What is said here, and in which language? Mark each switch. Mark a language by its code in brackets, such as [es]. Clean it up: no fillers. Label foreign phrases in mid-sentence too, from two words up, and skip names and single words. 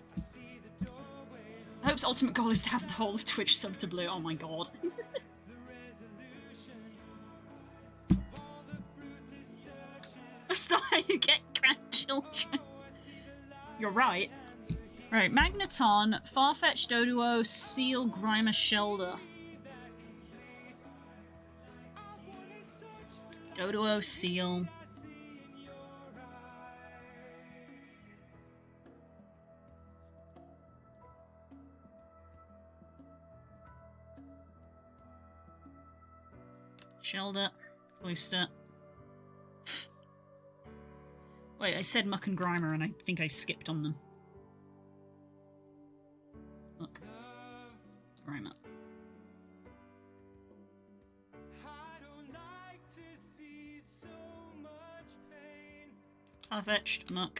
[en] Hope's ultimate goal is to have the whole of Twitch sub to Blue. Oh my god. That's not how you get grandchildren. You're right. Right, Magneton, Farfetch, Doduo, Seal, Grimer, Shelder. Doduo, Seal. Shelder, Cloister. Wait, I said Muck and Grimer and I think I skipped on them. Muck. Grimer. Farfetched, Muck.